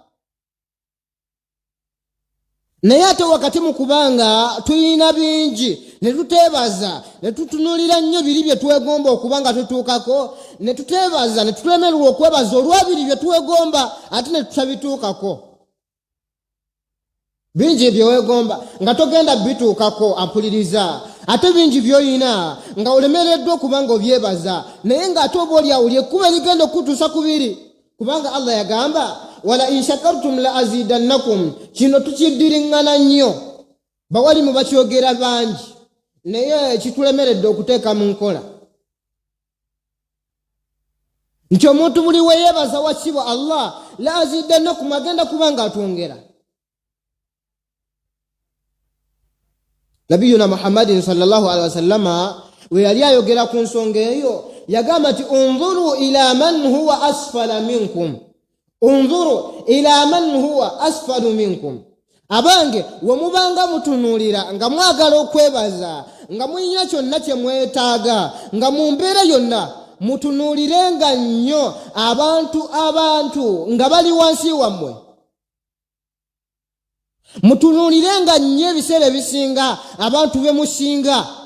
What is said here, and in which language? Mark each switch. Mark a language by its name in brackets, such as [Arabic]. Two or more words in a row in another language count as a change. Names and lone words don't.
[Ganda] Naye ate wakati mu kubanga tuyina bingi ne tuteebaza, ne tutunuulira nnyo biri bye twegomba okubanga tutuukako, ne tuteebaza ne tulemererwa okwebaza olwabiri bye twegomba ate ne tutabituukako. Bingi bye weegomba nga togenda bituukako, ampuliriza. Ate bingi by'oyina nga olemereddwa okubanga obyebaza, naye ng'ate oba oliawo lyekkuba ligenda okutuusa ku biri, kubanga Allah yagamba [Arabic] ولئن شكرتم لأزيدنكم. [Ganda] Kino tukiddiriŋŋana nnyo, bawalimu bakyogera bangi naye kitulemeredde okuteeka mu nkola nti omuntu buli we yeebaza wakibwa Allah laaziddannakum agenda kuba nga atwongera. Nabiyuna Muhammadin [Arabic] صلى الله عليه وسلم [Ganda] we yali ayogera ku nsonga eyo yagamba nti [Arabic] انظروا إلى من هو أسفل منكم, انظروا إلى من هو أسفل منكم. [Ganda] Abange wemubanga mutunuulira nga mwagala okwebaza nga muyina kyonna kye mwetaaga nga mu mbeera yonna mutunuulirenga nnyo abantu nga bali wansi wammwe, mutunuulirenga nnyo ebiseera ebisinga abantu be musinga.